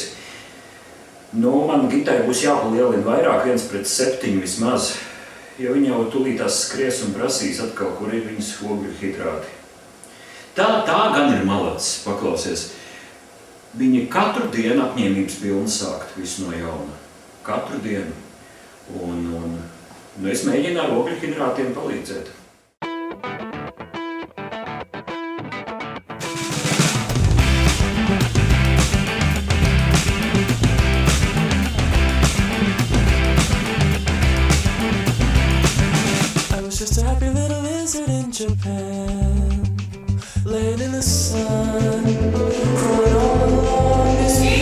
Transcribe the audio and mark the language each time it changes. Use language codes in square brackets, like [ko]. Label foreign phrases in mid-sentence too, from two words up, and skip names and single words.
[lv] Man Gitai būs jāpalielina vairāk, 1:7 vismaz, jo viņa jau tūlītās skries un prasīs atkal, kur ir viņas ogļu hidrāti. Tā gan ir malacis, paklausies. Viņi katru dienu apņēmības pilni sākt visu no jauna. Katru dienu. Un es mēģinu ar ogļu hidrātiem palīdzēt. [en] I was just a happy little lizard in Japan, laying in the sun, crawling all along this